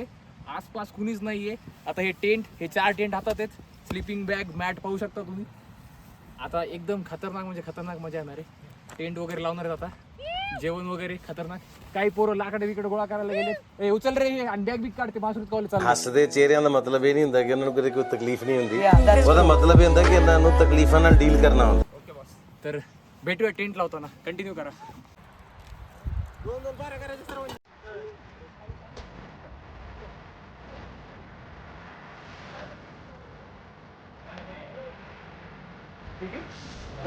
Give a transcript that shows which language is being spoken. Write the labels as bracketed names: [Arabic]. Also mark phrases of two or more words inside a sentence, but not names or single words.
[Marathi] आसपास कुणीच नाहीये. आता हे टेंट, हे 4 टेंट हातात आहेत. [English] sleeping bag, [Marathi] मॅट पाहू शकता तुम्ही. आता एकदम खतरनाक म्हणजे खतरनाक मजा येणार आहे. टेंट वगैरे लावणार आहेत आता. जेवण वगैरे खतरनाक. काही पोरं लाकडे विकडे गोळा करायला गेले. उचल रे हे बॅग बिग काढते बासुरीत कॉलेज चालू. [Punjabi] ਹੱਸਦੇ ਚਿਹਰਿਆਂ ਦਾ ਮਤਲਬ ਇਹ ਨਹੀਂ ਹੁੰਦਾ ਕਿ ਉਹਨਾਂ ਨੂੰ ਕਦੇ ਕੋਈ ਤਕਲੀਫ ਨਹੀਂ ਹੁੰਦੀ. ਉਹਦਾ ਮਤਲਬ ਇਹ ਹੁੰਦਾ ਕਿ ਇਹਨਾਂ ਨੂੰ ਤਕਲੀਫਾਂ ਨਾਲ ਡੀਲ ਕਰਨਾ ਹੁੰਦਾ. [English] OK boss. [Marathi] तर भेटूया टेंट लावताना. कंटिन्यू करा. ठीक आहे.